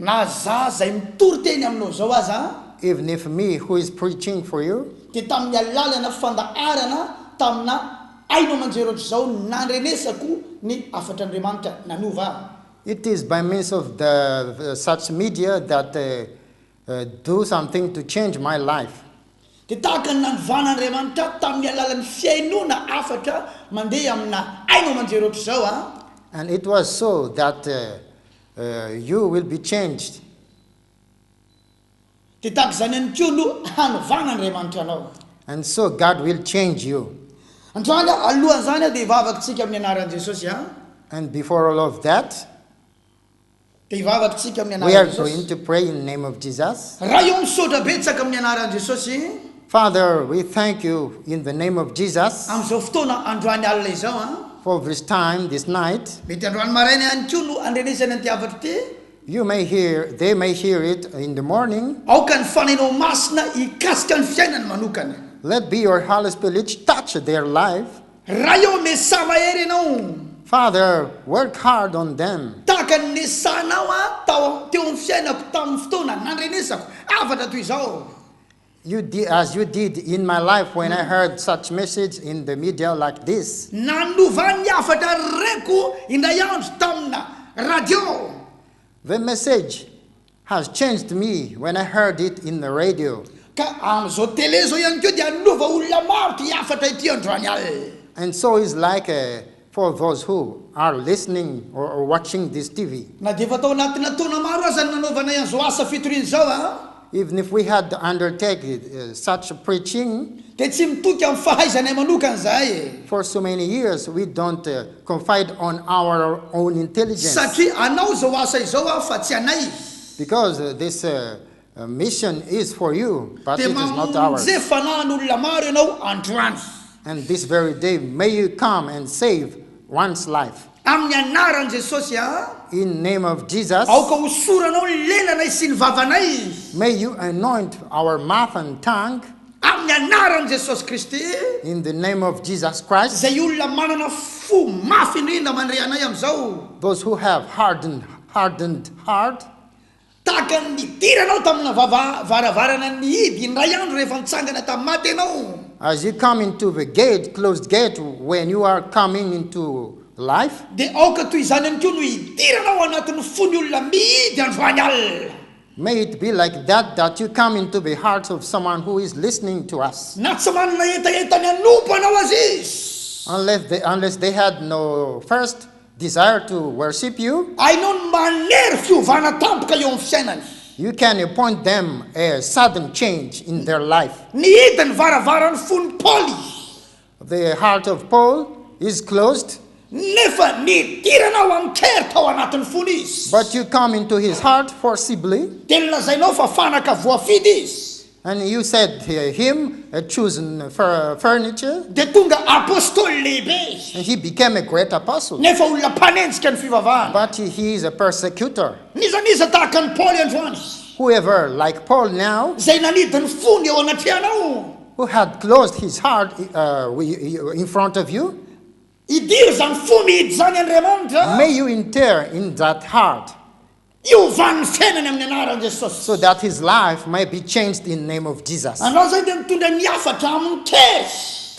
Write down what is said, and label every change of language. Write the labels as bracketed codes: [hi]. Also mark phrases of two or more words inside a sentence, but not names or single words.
[en] Even if me who is preaching for you, it is by means of the such media that do something to change my life. [mg] dia tahaka ny nanovan'Andriamanitra tamin'ny alalan'ny fiainona afatra mandeha amina ainao manjery ohatr' izao a. [en] And it was so that you will be changed. [mg] Dia tahaka izany ihany koa no hanovan'Andriamanitra anao. [en] And so God will change you. [mg] Androany alohan'izany dia hivavakintsika amin'ny anaran'i Jesosy a. [en] And before all of that, [mg] dia hivavakintsika amin'ny [en] we are [mg] anaran'i [en] going [mg] Jesosy. [en] to pray in the name of Jesus. [mg] Raha eo misaotra betsaka amin'ny anaran'i Jesosy. [en] Father, we thank you in the name of Jesus [mg] Amin'izao fotoana androany alina izao a. [en] for this time, this night. [mg] Mety androany maraina ihany koa no andrenesana an'ity afatra ity. [en] They may hear it in the morning. [mg] Aoka ny fanainao masina hikasika ny fiainany manokana. [en] Let be your Holy Spirit touch their life. [mg] Raha eo mesa mahery ianao. [en] Father, work hard on them. [mg] Tahaka ny nesanao a teo amin'ny fiainako tamin'ny fotoana nandrenesako afatra toy izao. [en] As you did in my life when I heard such message in the media like this. [mg] Nanovan'ny afatra reko indray andro tamina radio. [en] The message has changed me when I heard it in the radio. [mg] Ka amin'izao télé zao ihany koa dia nanova olona maro ty afatra ity androany alina. [en] And so it's like for those who are listening or watching this TV. [mg] Na dia efa tao anatina taona maro aza ny nanaovanay an'izao asa fitoriana izao a. [en] Even if we had undertaken such preaching [mg] Dia tsy mitoky amin'ny fahaizanay manokana zahay. [en] for so many years, we don't confide on our own intelligence. [mg] Satria anao zao asa izao a fa tsy anay. [en] Because this mission is for you, but [mg] Dia [en] it is not ours. [mg] mamonjy fanahin'olona maro ianao androany. [en] And this very day, may you come and save one's life. [mg] Amin'ny anaran'i Jesosy a. [en] In name of Jesus, [mg] Aoka hosoranao ny lelanay sy ny vavanay. [en] may you anoint our mouth and tongue. [mg] Amin'ny anaran'i Jesosy Kristy. [en] In the name of Jesus Christ, [mg] Zay olona manana fo mafy indrindra mandre anay amin'izao. [en] those who have hardened heart, [mg] Tahaka ny nidiranao tamina varavarana ny hidy indray andro rehefa nitsangana tamin'ny maty ianao. [en] as you come into the closed gate, when you are coming into life, [mg] Dia aoka toy izany ihany koa no hidiranao anatin'ny fony olona mihidy androany alina. [en] may it be like that you come into the heart of someone who is listening to us. [mg] Na tsy manana etaetany anompo anao azy izy. [en] Unless they had no first desire to worship you, [mg] Ainao ny manery fiovana tampoka eo amin'ny fiainany. [en] you can appoint them a sudden change in their life. [mg] Nihidy ny varavarany fony Paoly. [en] The heart of Paul is closed, [mg] Nefa nidiranao amin'ny kery tao anatin'ny fony izy. [en] but you come into his heart forcibly, [mg] Dia nilazainao fa fanaka voafidy izy. [en] and you said him a chosen furniture, [mg] Dia tonga apôstôly lehibe. [en] and he became a great apostle. [mg] Nefa olona mpanenjika ny fivavahana. [en] But he is a persecutor. [mg] Nizaniza tahaka ny Paoly androany. [en] Whoever, like Paul now, [mg] Zay nanidy ny fony eo anatrehanao. [en] who had closed his heart in front of you, [mg] Idiry zany fo mihidy zany Andriamanitra. [en] may you enter in that heart [mg] Iovan'ny fiainany amin'ny anaran'i Jesosy. [en] so that his life may be changed in the name of Jesus. [mg] Anao zay dia mitondra ny afatra amin'ny kery.